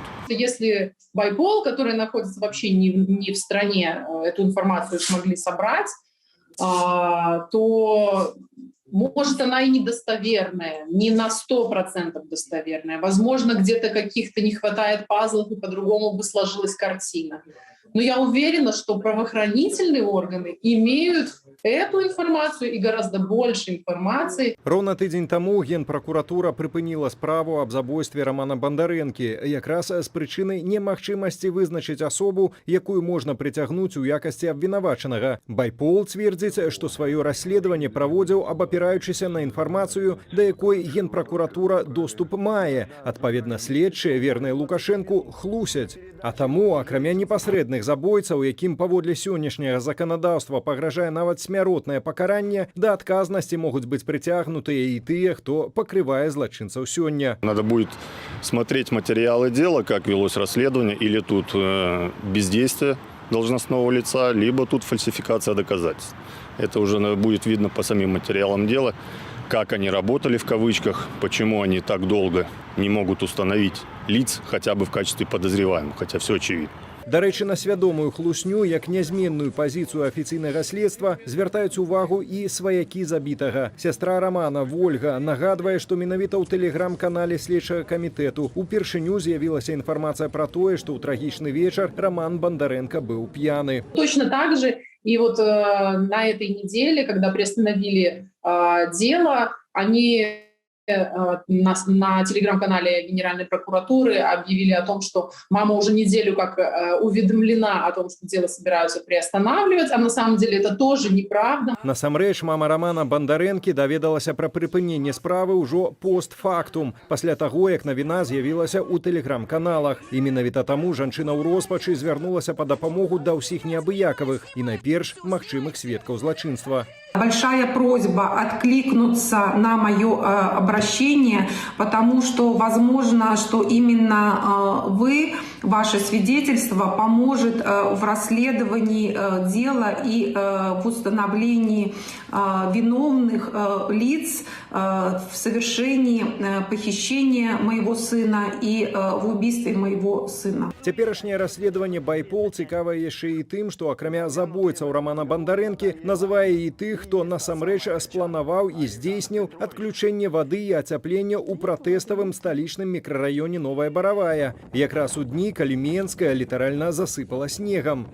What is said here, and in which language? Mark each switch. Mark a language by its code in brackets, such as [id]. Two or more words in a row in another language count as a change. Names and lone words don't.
[ru] Если Байпол, который находится вообще не в стране, эту информацию смогли собрать, то может она и недостоверная, не на 100% достоверная. Возможно, где-то каких-то не хватает пазлов, и по-другому бы сложилась картина. Но я уверена, что правоохранительные органы имеют эту информацию и гораздо больше информации. [be] Роўна тыдзень таму генпракуратура прыпыніла справу аб забойстве Романа Бандарэнкі якраз з прычыны немагчымасці вызначыць асобу, якую можна прыцягнуць у якасці абвінавачанага. Байпол цвердзіць, што сваё расследаванне праводзіў, абапіраючыся на інфармацыю, да якой генпракуратура доступ мае. Адпаведна, следчыя, верныя Лукашэнку, хлусяць. А таму, акрамя непасрэдных забойцаў, якім паводле сённяшняга заканадаўства пагражае нават смяротнае пакаранне, да адказнасці могуць быць прыцягнутыя і тыя, хто пакрывае злачынцаў сёння. [ru] Надо будет смотреть материалы дела, как велось расследование, или тут бездействие должностного лица, либо тут фальсификация доказательств. Это уже будет видно по самим материалам дела, как они работали в кавычках, почему они так долго не могут установить лиц хотя бы в качестве подозреваемых, хотя все очевидно. [be] Дарэчы, на свядомую хлусню, як нязменную пазіцыю афіцыйнага следства, звяртаюць увагу і сваякі забітага. Сястра Рамана, Вольга, нагадвае, што менавіта ў тэлеграм-канале следчага камітэту упершыню з'явілася інфармацыя пра тое, што ў трагічны вечар Роман Бондаренко быў п'яны. [ru] Точно так же и вот на этой неделе, когда приостановили дело, они на телеграм-канале Генеральной прокуратуры объявили о том, что мама уже неделю как уведомлена о том, что дело собираются приостанавливать, а на самом деле это тоже неправда. [be] Насамрэч, мама Романа Бандарэнкі даведалася пра прыпыненне справы ўжо постфактум, пасля таго, як навіна з'явілася ў тэлеграм-каналах. І менавіта таму жанчына ў роспачы звярнулася па дапамогу да ўсіх неабыякавых і найперш магчымых сведкаў злачынства. [ru] Большая просьба откликнуться на мое обращение, потому что возможно, что именно вы, ваше свидетельство поможет в расследовании дела и в установлении виновных лиц в совершении похищения моего сына и в убийстве моего сына. [be] Цяперашняе расследаванне Байпол цікавае яшчэ і тым, што акрамя забойцаў Романа Бандарэнкі называе і тых, хто насамрэч спланаваў і здзейсніў адключэнне вады і ацяплення ў пратэставым сталічным мікрараёне Новая Баравая. Якраз у дні, калі Менская літаральна засыпала снегам.